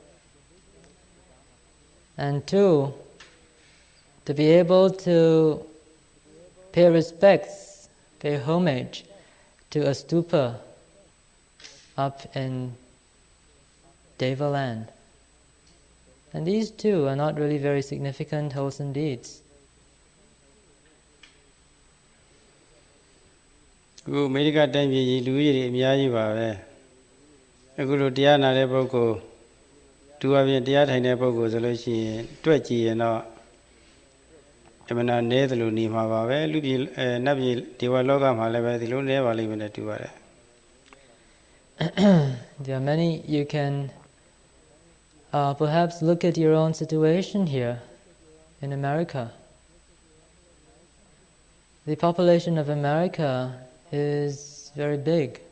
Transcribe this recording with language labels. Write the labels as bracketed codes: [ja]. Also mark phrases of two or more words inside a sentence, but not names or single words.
[en] and two, to be able to pay respects, pay homage to a stupa up in Deva land. And these two are not really very significant wholesome deeds. [my] အခုအမေရိကတိုင်းပြည်ကြီးလူကြီးတွေအများကြီးပါပဲအခုလိုတရားနာတဲ့ပုဂ္ဂိုလ်သူအပြင်တရားထိုင်တဲ့ပုဂ္ဂိုလ်ဆိုလို့ရှိရင်တွက်ကြည့်ရင်တော့အမှန်တရားနည်းသလိုနေမှာပါပဲလူပြည်နတ်ပြည်ဒေဝလောကမှာလည်းပဲဒီလိုနည်းပါလိမ့်မယ်နဲ့တူပါတယ် [en] There are many. You can perhaps look at your own situation here in America. The population of America is very big.